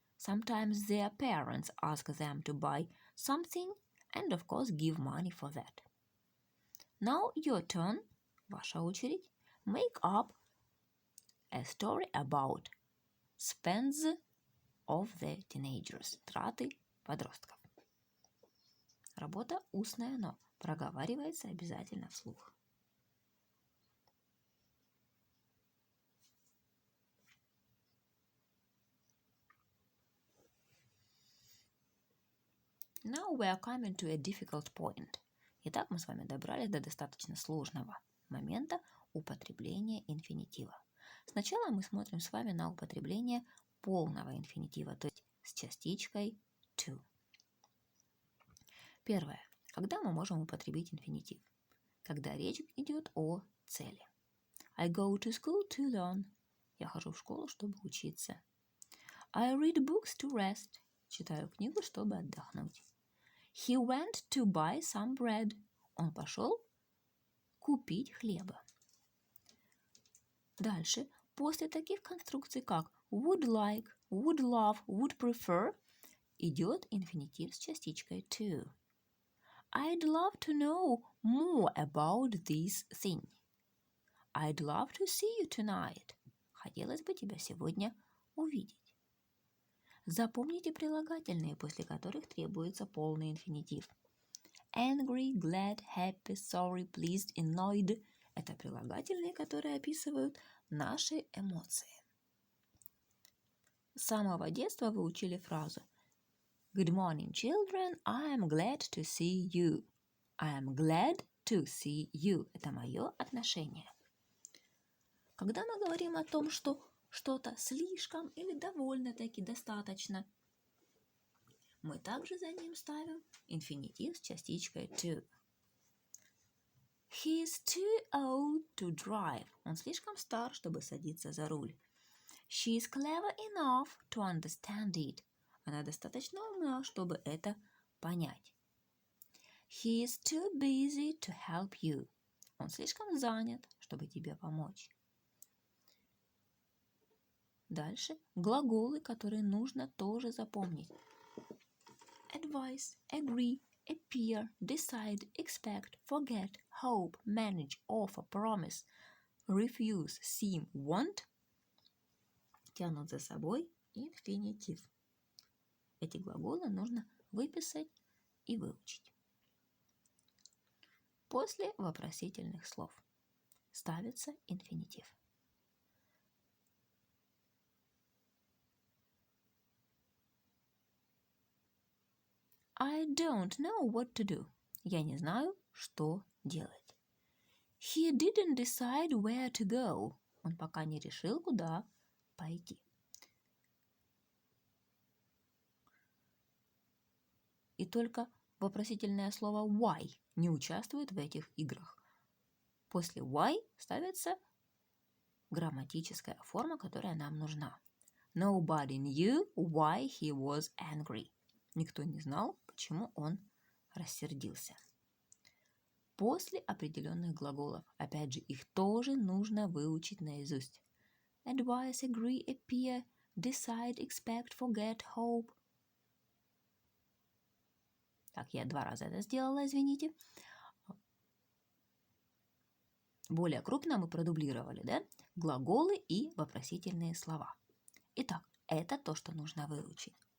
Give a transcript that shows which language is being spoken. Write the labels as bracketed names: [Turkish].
[English] Sometimes their parents ask them to buy something and of course give money for that. Now your turn, [Russian] ваша очередь, [English] make up a story about spends of the teenagers, [Russian] траты подростков. Работа устная, но проговаривается обязательно вслух. [English] Now we are coming to a difficult point. [Russian] Итак, мы с вами добрались до достаточно сложного момента употребления инфинитива. Сначала мы смотрим с вами на употребление полного инфинитива, то есть с частичкой to. Первое. Когда мы можем употребить инфинитив? Когда речь идет о цели. [English] I go to school to learn. [Russian] Я хожу в школу, чтобы учиться. [English] I read books to rest. [Russian] Читаю книгу, чтобы отдохнуть. [English] He went to buy some bread. [Russian] Он пошел купить хлеба. Дальше, после таких конструкций, как would like, would love, would prefer, идет инфинитив с частичкой to. [English] I'd love to know more about this thing. I'd love to see you tonight. [Russian] Хотелось бы тебя сегодня увидеть. Запомните прилагательные, после которых требуется полный инфинитив. Angry, glad, happy, sorry, pleased, annoyed – это прилагательные, которые описывают наши эмоции. С самого детства вы учили фразу [English] Good morning, children. I am glad to see you. I am glad to see you. [Russian] Это мое отношение. Когда мы говорим о том, что что-то слишком или довольно-таки достаточно, мы также за ним ставим инфинитив с частичкой to. [English] He is too old to drive. [Russian] Он слишком стар, чтобы садиться за руль. [English] She is clever enough to understand it. [Russian] Она достаточно умна, чтобы это понять. [English] He is too busy to help you. [Russian] Он слишком занят, чтобы тебе помочь. Дальше глаголы, которые нужно тоже запомнить. [English] Advise, agree, appear, decide, expect, forget, hope, manage, offer, promise, refuse, seem, want [Russian] тянут за собой инфинитив. Эти глаголы нужно выписать и выучить. После вопросительных слов ставится инфинитив. [English] I don't know what to do. [Russian] Я не знаю, что делать. [English] He didn't decide where to go. [Russian] Он пока не решил, куда пойти. И только вопросительное слово why не участвует в этих играх. После why ставится грамматическая форма, которая нам нужна. [English] Nobody knew why he was angry. [Russian] Никто не знал, почему он рассердился. После определенных глаголов, опять же, их тоже нужно выучить наизусть. [English] Advise, agree, appear, decide, expect, forget, hope. [Russian] Так, я 2 раза это сделала, извините. Более крупно мы продублировали, да? Глаголы и вопросительные слова. Итак, это то, что нужно выучить.